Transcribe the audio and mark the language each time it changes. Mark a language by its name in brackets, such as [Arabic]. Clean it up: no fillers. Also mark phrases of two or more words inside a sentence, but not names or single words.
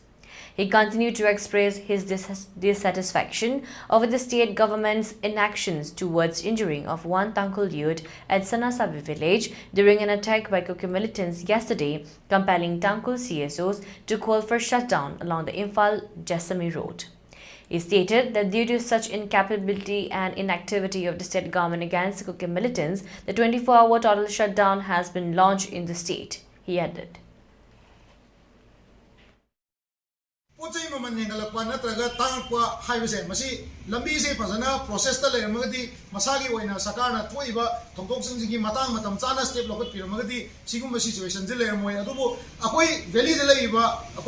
[English] He continued to express his dissatisfaction over the state government's inactions towards injuring of one Tangkhul youth at Sanasabi village during an attack by COCOMI militants yesterday, compelling Tangkhul CSOs to call for shutdown along the Imphal-Jesami road. He stated that due to such incapability and inactivity of the state government against the COCOMI militants, the 24-hour total shutdown has been launched in the state. He added, [Manipuri] Pochai maman nengalakpa natraga tangakpa haibase masi lambi se phajana process ta leramagadi masagi oina sakarna thoiba thongdoksingji matang matam chana step lokat piramagadi sigumba situation je leramoi adubu akoi valley de leiba akoi